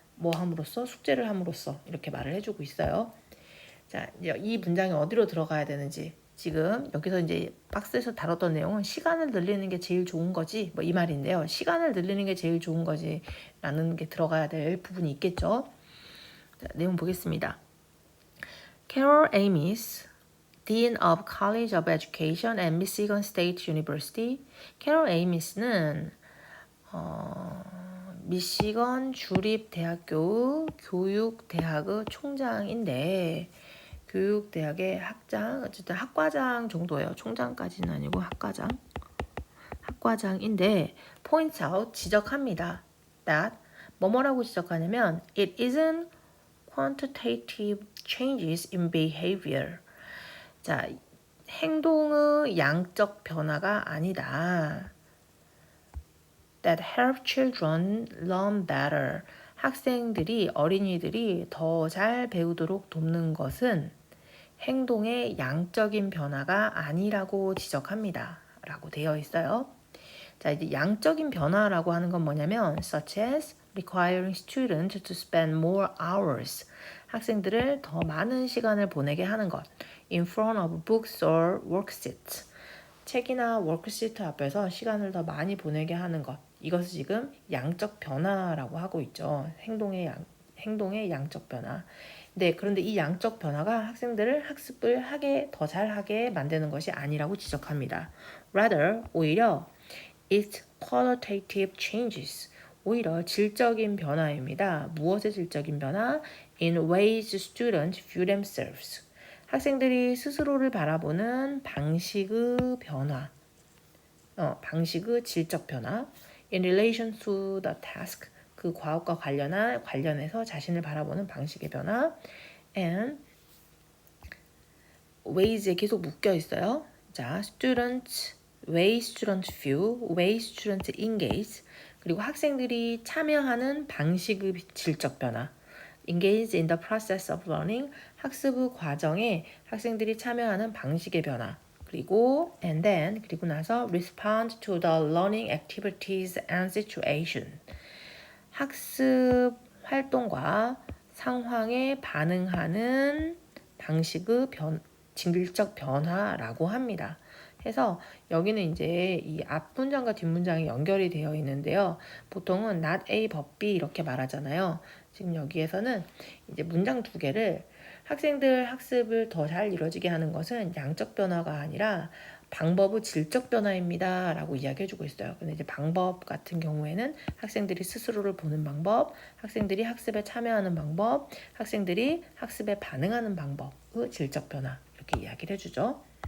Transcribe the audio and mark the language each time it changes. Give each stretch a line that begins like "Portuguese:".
Korean: 뭐 함으로써 숙제를 함으로써 이렇게 말을 해주고 있어요. 자, 이제 이 문장이 어디로 들어가야 되는지 지금 여기서 이제 박스에서 다뤘던 내용은 시간을 늘리는 게 제일 좋은 거지 뭐 이 말인데요. 시간을 늘리는 게 제일 좋은 거지 라는 게 들어가야 될 부분이 있겠죠. 자, 내용 보겠습니다.
English: Carol Amis, Dean of College of Education at Michigan State University.
Korean: Carol Amis는 미시건 주립대학교 교육대학의 총장인데 교육대학의 학장, 어쨌든 학과장 정도예요. 총장까지는 아니고 학과장인데
English: points out,
Korean: 지적합니다.
English: that
Korean: 뭐뭐라고 지적하냐면
English: it isn't quantitative changes in behavior.
Korean: 자, 행동의 양적 변화가 아니다.
English: that help children learn better.
Korean: 어린이들이 더 잘 배우도록 돕는 것은 행동의 양적인 변화가 아니라고 지적합니다. 라고 되어 있어요. 자, 이제 양적인 변화라고 하는 건 뭐냐면
English: such as requiring students to spend more hours.
Korean: 학생들을 더 많은 시간을 보내게 하는 것.
English: in front of books or worksheets.
Korean: 책이나 워크시트 앞에서 시간을 더 많이 보내게 하는 것. 이것을 지금 양적 변화라고 하고 있죠. 행동의 양적 변화. 네, 그런데 이 양적 변화가 학생들을 학습을 더 잘하게 만드는 것이 아니라고 지적합니다.
English: Rather,
Korean: 오히려
English: it's qualitative changes.
Korean: 오히려 질적인 변화입니다. 무엇의 질적인 변화?
English: In ways students view themselves.
Korean: 학생들이 스스로를 바라보는 방식의 변화. 방식의 질적 변화.
English: In relation to the task.
Korean: 그 과업과 관련해서 자신을 바라보는 방식의 변화.
English: And ways
Korean: 에 계속 묶여 있어요.
English: 자, way students view, way students engage.
Korean: 그리고 학생들이 참여하는 방식의 질적 변화.
English: engage in the process of learning.
Korean: 학습의 과정에 학생들이 참여하는 방식의 변화. 그리고 그리고 나서
English: respond to the learning activities and situation.
Korean: 학습 활동과 상황에 반응하는 방식의 질적 변화라고 합니다. 해서 여기는 이제 이 앞문장과 뒷문장이 연결이 되어 있는데요. 보통은 not A but B 이렇게 말하잖아요. 지금 여기에서는 이제 문장 두 개를 학생들 학습을 더 잘 이루어지게 하는 것은 양적 변화가 아니라 방법의 질적 변화입니다. 라고 이야기해주고 있어요. 근데 이제 방법 같은 경우에는 학생들이 스스로를 보는 방법, 학생들이 학습에 참여하는 방법, 학생들이 학습에 반응하는 방법의 질적 변화 이렇게 이야기를 해주죠.